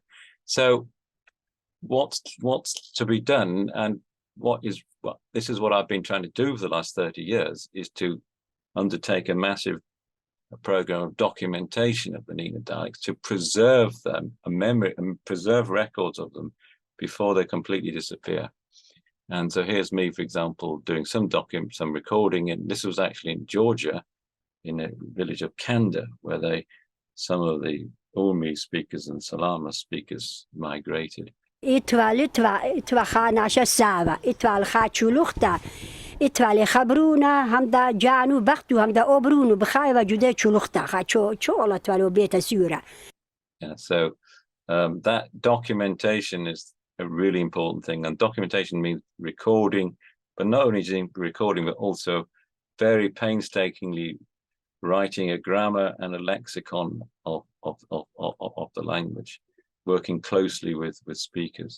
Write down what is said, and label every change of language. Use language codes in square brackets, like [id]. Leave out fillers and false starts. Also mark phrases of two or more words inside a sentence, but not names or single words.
[en] So what's to be done, and this is what I've been trying to do for the last 30 years, is to undertake a massive program of documentation of the NENA dialects to preserve them, a memory, and preserve records of them before they completely disappear. And so here's me, for example, doing some recording, and this was actually in Georgia, in a village of Kanda, where some of the Urmi speakers and Salama speakers migrated. [trg] itwa khanash sava itwa khachulukhta itwa li khabruna hamda janu bakhtu hamda obrunu bkhayva jude chulukhta khacho chola twalo beta sura. [en] Yeah, so that documentation is a really important thing, and documentation means recording, but not only recording, but also very painstakingly writing a grammar and a lexicon of the language, working closely with speakers.